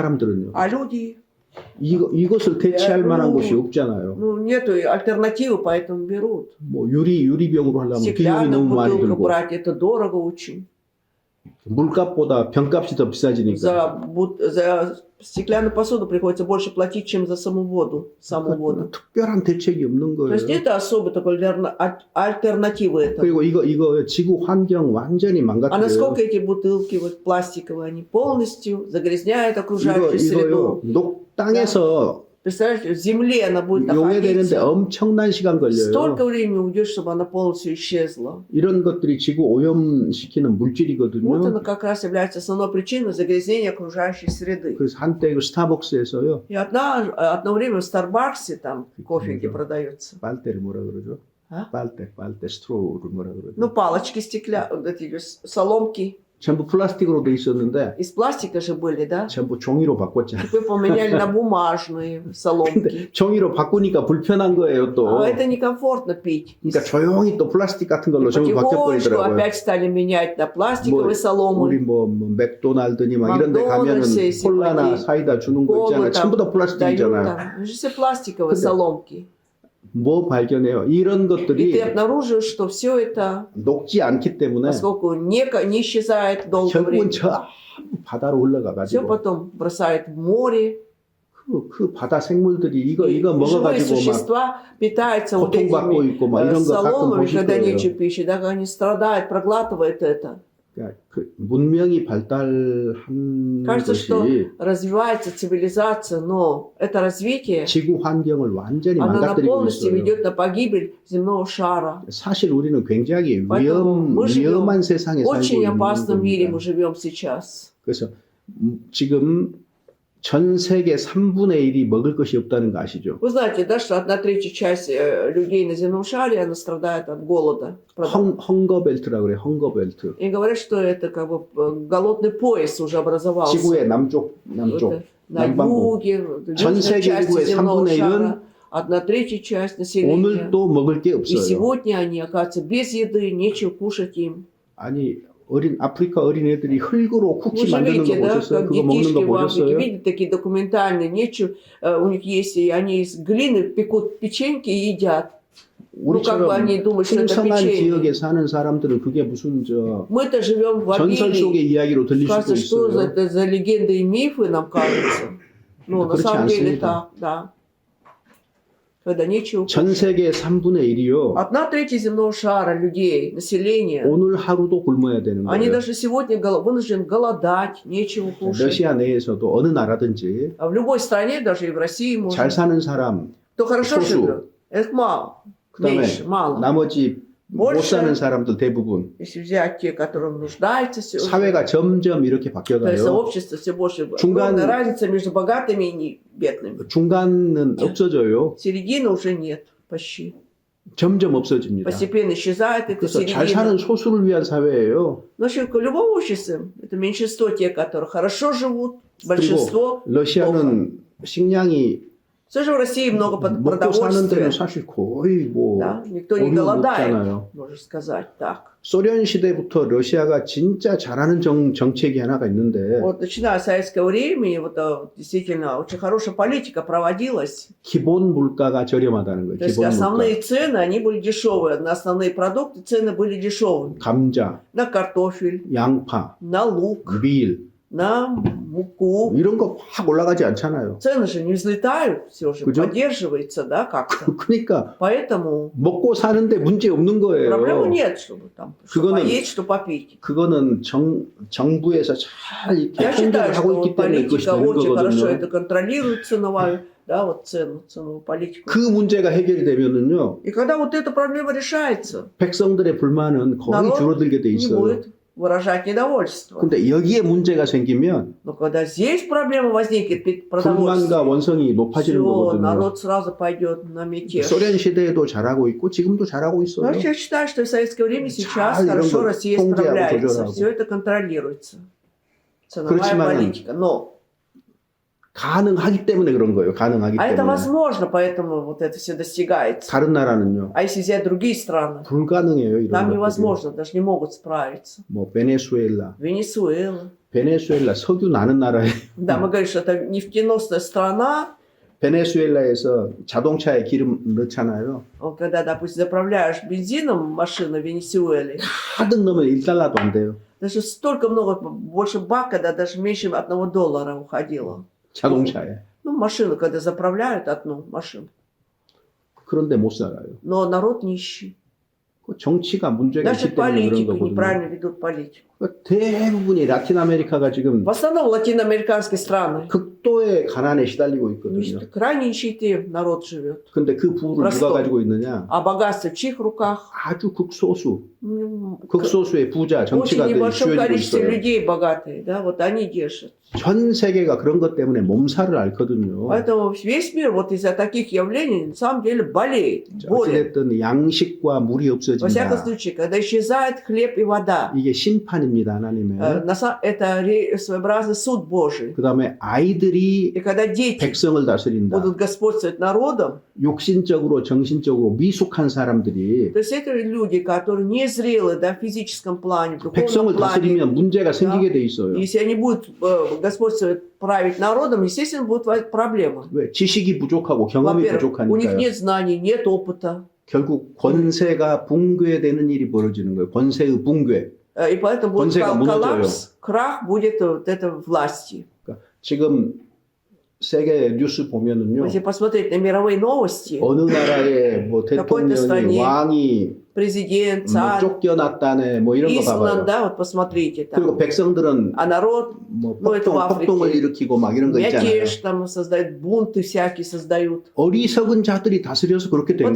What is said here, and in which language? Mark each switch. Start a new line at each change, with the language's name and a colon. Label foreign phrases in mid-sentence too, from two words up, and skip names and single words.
Korean: 근데 사람들은요.
Russian: А люди
Korean: 이것을 대체할 만한
Russian: Ну,
Korean: 것이 없잖아요.
Russian: Ну, нету альтернативы, поэтому берут.
Korean: 뭐 유리병으로 하려면 비용이
Russian: Стеклянную
Korean: 너무 많이
Russian: бутылку
Korean: 들고
Russian: брать, это дорого очень.
Korean: 물값보다 병값이 더 비싸지니까.
Russian: За стеклянную посуду приходится больше платить, чем за саму воду. Саму воду.
Korean: 특별한 대책이 없는
Russian: То есть
Korean: 거예요.
Russian: это особо такой альтернатива этого.
Korean: 그리고 이거 지구 환경 완전히
Russian: А
Korean: 망가뜨려요.
Russian: насколько эти бутылки вот пластиковые, они полностью загрязняют окружающую
Korean: 이거요.
Russian: среду.
Korean: 땅에서
Russian: Представляете, в земле она будет
Korean: 용해되는데
Russian: находиться.
Korean: 엄청난 시간 걸려요.
Russian: Столько времени уйдет, чтобы она полностью исчезла.
Korean: 이런 것들이 지구 오염시키는
Russian: Вот
Korean: 물질이거든요.
Russian: она как раз является основной причиной загрязнения окружающей среды.
Korean: 그래서 한때 그 스타벅스에서요.
Russian: И одно время в Старбаксе там кофе, где продается.
Korean: 빨대를 뭐라 그러죠? А? 빨대 스트로우를 뭐라 그러죠?
Russian: Ну, палочки эти соломки.
Korean: 전부 플라스틱으로 돼 있었는데
Russian: Из пластика же были, да?
Korean: 전부 종이로 바꿨잖아요.
Russian: Теперь поменяли на бумажные соломки.
Korean: 종이로 바꾸니까 불편한 거예요 또.
Russian: А это некомфортно пить.
Korean: 그러니까 조용히 또 플라스틱 같은 걸로
Russian: И
Korean: 전부
Russian: потихонечку
Korean: 바뀌어버리더라고요.
Russian: опять стали менять на пластиковые
Korean: 우리
Russian: соломы.
Korean: 뭐 맥도날드니 막 이런 데 가면은 맥도날드에 콜라나
Russian: сегодня
Korean: 사이다 주는 거
Russian: колы
Korean: 있잖아요.
Russian: там
Korean: 전부 다
Russian: дают
Korean: 플라스틱이잖아요.
Russian: там. Это же все пластиковые
Korean: 근데
Russian: соломки.
Korean: 뭐 발견해요? 이런
Russian: И ты
Korean: 것들이
Russian: обнаружишь, что все это,
Korean: 녹지 않기 때문에
Russian: поскольку не исчезает долгое
Korean: 결국은
Russian: время,
Korean: 저 바다로
Russian: все
Korean: 흘러가가지고
Russian: потом бросает в море.
Korean: 그 바다 생물들이 이거
Russian: И живые
Korean: 먹어가지고 막
Russian: существа питаются вот
Korean: 고통받고
Russian: этими
Korean: 있고 막 이런 거 가끔
Russian: соломами,
Korean: 보실
Russian: когда
Korean: 거예요.
Russian: нечего пищи, да, они страдают, проглатывают это.
Korean: 그러니까 그 문명이 발달한
Russian: Кажется, что
Korean: 것이
Russian: развивается цивилизация, но это развитие,
Korean: 지구 환경을 완전히
Russian: оно
Korean: 망가뜨리고
Russian: полностью
Korean: 있어요.
Russian: ведет на погибель земного шара.
Korean: 사실 우리는 굉장히
Russian: поэтому мы живем
Korean: 위험한 세상에 살고
Russian: очень
Korean: 있는
Russian: опасном мире
Korean: 겁니다.
Russian: мы живем сейчас.
Korean: 그래서 지금 전 세계 3분의 1이 먹을 것이 없다는 거 아시죠?
Russian: Вы знаете, да, что 1/3 часть людей на земном шаре, она страдает от голода.
Korean: 헝거벨트라고 그래요. 헝거벨트.
Russian: И говорят, что это как бы голодный пояс уже образовался.
Korean: 지구의 남쪽
Russian: Это на
Korean: 남반구.
Russian: юге, в
Korean: 전
Russian: южной
Korean: 세계
Russian: части
Korean: 인구의
Russian: земного
Korean: 3분의 1은
Russian: шара, 1/3 часть населения.
Korean: 오늘도 먹을 게
Russian: И
Korean: 없어요.
Russian: сегодня они оказываются без еды, нечего кушать им.
Korean: 아니 아프리카 어린애들이 흙으로
Russian: Вы
Korean: 쿠키
Russian: же
Korean: 만드는
Russian: видите,
Korean: 거
Russian: да,
Korean: 보셨어요?
Russian: как
Korean: 그거 먹는
Russian: детишки
Korean: 거
Russian: в Африке,
Korean: 보셨어요?
Russian: видите, такие документальные, нечего, у них есть, и они из глины пекут печеньки и едят. Ну, как бы
Korean: 우리처럼
Russian: они думают, что это
Korean: 풍성한
Russian: печенье.
Korean: 지역에 사는 사람들은 그게 무슨
Russian: Мы-то живем в
Korean: 전설 속의
Russian: обилии.
Korean: 이야기로 들릴 수도
Russian: Кажется, что
Korean: 있어요.
Russian: это за легенды и мифы нам кажется. Ну, на
Korean: 그렇지
Russian: самом деле
Korean: 않습니다.
Russian: так, да. Когда нечего
Korean: 전
Russian: кушать.
Korean: 세계 3분의 1이요.
Russian: 1/3 земного шара людей, населения,
Korean: 오늘 하루도 굶어야 되는
Russian: они
Korean: 거예요.
Russian: даже сегодня вынуждены голодать, нечего кушать.
Korean: 러시아 내에서도 어느 나라든지
Russian: А в любой стране, даже и в России,
Korean: 잘
Russian: можно.
Korean: 사는 사람,
Russian: Кто хорошо
Korean: 소수.
Russian: живет, их мало,
Korean: 그다음에
Russian: меньше, мало.
Korean: 나머지 못
Russian: больше.
Korean: 사는 사람들 대부분
Russian: Если взять те, которые нуждаются,
Korean: 사회가 점점 이렇게
Russian: то есть
Korean: 바뀌어가요.
Russian: общество все больше.
Korean: 중간-
Russian: Огромная разница между богатыми и бедными.
Korean: 중간은 없어져요.
Russian: Середины уже нет почти.
Korean: 점점 없어집니다.
Russian: Постепенно исчезает эта
Korean: 그래서 잘 사는
Russian: середина.
Korean: 소수를 위한 사회예요.
Russian: Но в любом обществе это меньшинство те, которые хорошо живут, большинство.
Korean: 러시아는 식량이
Russian: Все же в России много
Korean: 먹고 사는 데는
Russian: продовольствия.
Korean: 사실 거의 뭐
Russian: Да? Никто не
Korean: 어려움
Russian: голодает,
Korean: 없잖아요.
Russian: можно сказать так.
Korean: 소련 시대부터 러시아가 진짜 잘하는 정책이 하나가 있는데
Russian: Вот начиная с советского времени, вот действительно очень хорошая политика проводилась.
Korean: 기본 물가가 저렴하다는 거예요.
Russian: То есть
Korean: 기본
Russian: основные
Korean: 물가.
Russian: цены, они были дешевые. На основные продукты цены были дешевыми.
Korean: 감자,
Russian: На картофель,
Korean: 양파,
Russian: на лук,
Korean: 밀
Russian: на муку.
Korean: 이런 거 확 올라가지 않잖아요.
Russian: Цены же не взлетают, все же
Korean: 그죠?
Russian: поддерживается, да, как-то.
Korean: 그러니까
Russian: Поэтому
Korean: 먹고 사는데 문제 없는
Russian: проблемы
Korean: 거예요.
Russian: нет, чтобы там что
Korean: 그거는-
Russian: поесть, что попить.
Korean: 그거는 정부에서 잘 이렇게
Russian: Я считаю,
Korean: 통제를 하고
Russian: что
Korean: 있기 때문에 그것이
Russian: политика
Korean: 되는
Russian: очень хорошо
Korean: 거거든요.
Russian: это контролирует ценовую, да, вот ценовую политику.
Korean: 그 문제가 해결이 되면은요,
Russian: И когда вот эта проблема решается,
Korean: 백성들의 불만은 거의
Russian: народ
Korean: 줄어들게 돼
Russian: не
Korean: 있어요.
Russian: будет выражать недовольство.
Korean: 근데 여기에 문제가 생기면
Russian: Но когда здесь проблема возникнет, продовольствие,
Korean: 불만과 원성이 높아지는
Russian: все,
Korean: 거거든요.
Russian: народ сразу пойдет на мятеж.
Korean: 소련 시대에도 잘하고 있고 지금도 잘하고
Russian: Но
Korean: 있어요.
Russian: я считаю, что в советское время сейчас
Korean: 잘 이런
Russian: хорошо
Korean: 거
Russian: Россия
Korean: 통제하고
Russian: справляется.
Korean: 조절하고.
Russian: Все это контролируется. Ценовая
Korean: 그렇지만은
Russian: политика. Но
Korean: 가능하기 때문에 그런 거예요. 가능하기
Russian: А это
Korean: 때문에.
Russian: возможно, поэтому вот это все достигается.
Korean: 다른 나라는요.
Russian: А если взять другие страны,
Korean: 불가능해요. 이런
Russian: там
Korean: 것들이.
Russian: невозможно, даже не могут справиться.
Korean: 뭐 베네수엘라.
Russian: Венесуэла.
Korean: 베네수엘라 석유 나는 나라예요.
Russian: Да, мы говорим, что это нефтеносная страна.
Korean: 베네수엘라에서 자동차에 기름 넣잖아요.
Russian: Вот когда, допустим, заправляешь бензином машину в Венесуэле,
Korean: 가득 넣으면 1달러도 안 돼요.
Russian: даже столько много, больше бака, да, даже меньше $1 уходило.
Korean: 자동차에.
Russian: Ну, машину, когда заправляют одну машину.
Korean: 그런데 못 살아요.
Russian: Но народ нищий.
Korean: 그 정치가 문제가
Russian: Даже
Korean: 있기 때문에 그런
Russian: политики
Korean: 거거든요.
Russian: неправильно ведут политику.
Korean: 그러니까 대부분이 라틴 아메리카가 지금
Russian: В основном латиноамериканские страны.
Korean: 극도의 가난에 시달리고 있거든요.
Russian: Крайне нищеты народ живет.
Korean: 근데 그 부를 누가
Russian: простой.
Korean: 가지고 있느냐?
Russian: А богатство в чьих руках?
Korean: 아주 극소수,
Russian: В
Korean: 극소수의 부자
Russian: очень
Korean: 정치가들이
Russian: небольшом
Korean: 쥐어지고
Russian: количестве
Korean: 있어요.
Russian: людей богатые, да, вот они держат.
Korean: 전 세계가 그런 것 때문에 몸살을 앓거든요.
Russian: Поэтому весь мир вот из-за таких явлений на самом деле болеет, болит.
Korean: 어찌됐든 양식과 물이
Russian: Во всяком
Korean: 없어진다.
Russian: случае, когда исчезает хлеб и вода,
Korean: 이게 심판입니다, 하나님의.
Russian: это своеобразный суд Божий.
Korean: 그 다음에 아이들이
Russian: И когда дети
Korean: 백성을 다스린다.
Russian: будут господствовать народом,
Korean: 육신적으로, 정신적으로 미숙한 사람들이
Russian: то есть это люди, которые незрелы, да, в физическом плане, в
Korean: 백성을
Russian: духовном плане.
Korean: 다스리면 문제가 생기게 돼 있어요.
Russian: Если они будут господствовать, править народом, естественно, будут проблемы.
Korean: 왜? 지식이 부족하고 경험이
Russian: Во-первых, у них
Korean: 부족하니까요.
Russian: нет знаний, нет опыта.
Korean: 결국 권세가 붕괴되는 일이 벌어지는 거예요. 권세의 붕괴.
Russian: И поэтому будет
Korean: 권세가 무너져요.
Russian: коллапс, крах будет вот этой власти.
Korean: 그러니까 지금 세계 뉴스 보면은요.
Russian: Если посмотреть на мировые новости,
Korean: 어느 나라의 뭐 대통령이
Russian: стране
Korean: 왕이
Russian: президент,
Korean: 뭐
Russian: царь,
Korean: 쫓겨났다네 뭐 이런 거
Russian: изгнан,
Korean: 봐봐요.
Russian: да, вот посмотрите,
Korean: 그리고
Russian: там,
Korean: 백성들은
Russian: а народ
Korean: 뭐
Russian: 뭐 это в
Korean: 폭동을
Russian: Африке.
Korean: 일으키고 막 이런 거 있잖아요.
Russian: мятеж там создают, бунты всякие создают.
Korean: 어리석은 자들이 다스려서 그렇게 된